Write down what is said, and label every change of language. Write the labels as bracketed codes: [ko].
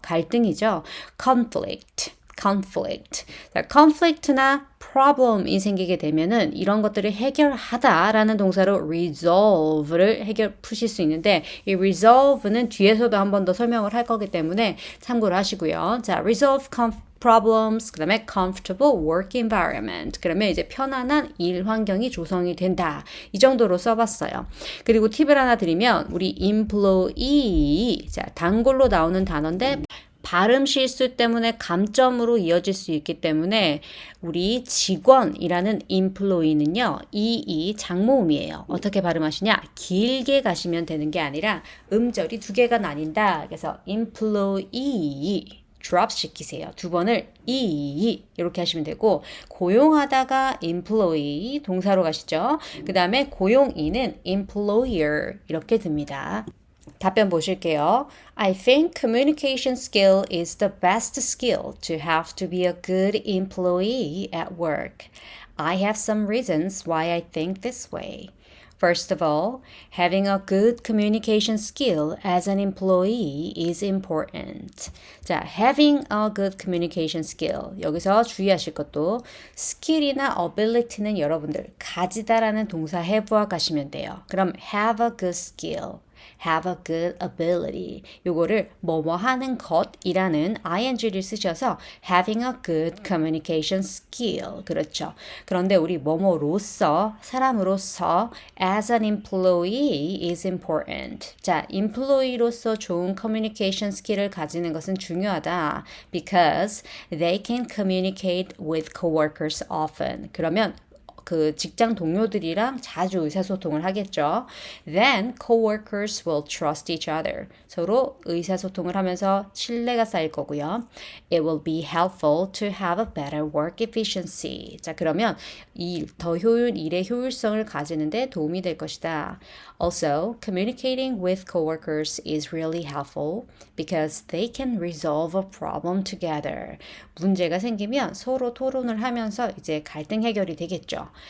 [ko] 갈등이죠. conflict. 자, conflict나 problem이 생기게 되면은 이런 것들을 해결하다라는 동사로 resolve를 푸실 수 있는데 이 resolve는 뒤에서도 한 번 더 설명을 할 거기 때문에 참고를 하시고요. [en] 자, resolve problems, [ko] 그 다음에 [en] comfortable work environment. [ko] 그러면 이제 편안한 일 환경이 조성이 된다. 이 정도로 써봤어요. 그리고 팁을 하나 드리면 우리 employee, 자, 단골로 나오는 단어인데 발음 실수 때문에 감점으로 이어질 수 있기 때문에 우리 직원이라는 employee는요. 이 장모음이에요. 어떻게 발음하시냐? 길게 가시면 되는 게 아니라 음절이 2개가 나뉜다. 그래서 employee drop 시키세요. 두 번을 이렇게 하시면 되고 고용하다가 employee 동사로 가시죠. 그 다음에 고용인은 employer 이렇게 듭니다. 답변 보실게요. [en] I think communication skill is the best skill to have to be a good employee at work. I have some reasons why I think this way. First of all, having a good communication skill as an employee is important. 자, having a good communication skill. [ko] 여기서 주의하실 것도 skill이나 ability는 여러분들 가지다라는 동사 have와 가시면 돼요. [en] 그럼 have a good skill. have a good ability. [ko] 요거를 뭐뭐 하는 것이라는 ing를 쓰셔서 [en] having a good communication skill. [ko] 그렇죠. 그런데 우리 뭐뭐로서, 사람으로서 [en] as an employee is important. [ko] 자, employee로서 좋은 communication skill을 가지는 것은 중요하다. [en] Because they can communicate with coworkers often. [ko] 그러면 그 직장 동료들이랑 자주 의사소통을 하겠죠. [en] Then coworkers will trust each other. [ko] 서로 의사소통을 하면서 신뢰가 쌓일 거고요. [en] It will be helpful to have a better work efficiency. [ko] 자, 그러면 일의 효율성을 가지는데 도움이 될 것이다. [en] Also, communicating with coworkers is really helpful because they can resolve a problem together. [ko] 문제가 생기면 서로 토론을 하면서 이제 갈등 해결이 되겠죠.